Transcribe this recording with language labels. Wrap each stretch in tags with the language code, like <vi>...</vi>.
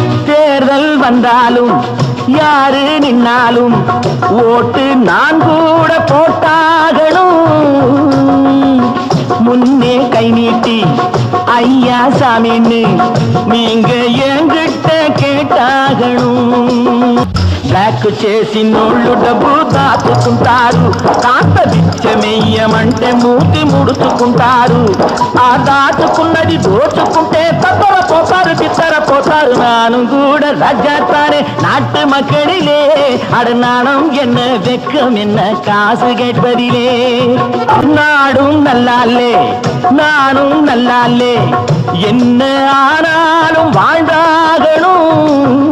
<ta>தேர்தல் வந்தாலும் யாரு நின்னாலும் ஓட்டு நான் கூட போட்டாகணும். முன்னே கை நீட்டி ஐயா சாமின்னு நீங்க என்கிட்ட கேட்டாகணும்.</ta> <te>బ్లాక్ చేసినోళ్ళు డబ్బు దాచుకుంటారు, కాస్త బిచ్చమెయ్యమంటే మూతి ముడుచుకుంటారు. ఆ దాచుకున్నది దోచుకుంటే తత్తరపోతారు తిత్తరపోతారు. నాను కూడా</te> <ta>ராஜாத்தானே நாட்டு மக்களிலே, அட நாணம் என்ன வெக்கம் என்ன காசு கேட்பதிலே. நாடும் நல்லாலே நானும் நல்லாலே, என்ன ஆனாலும் வாழ்ந்தாகணும்.</ta>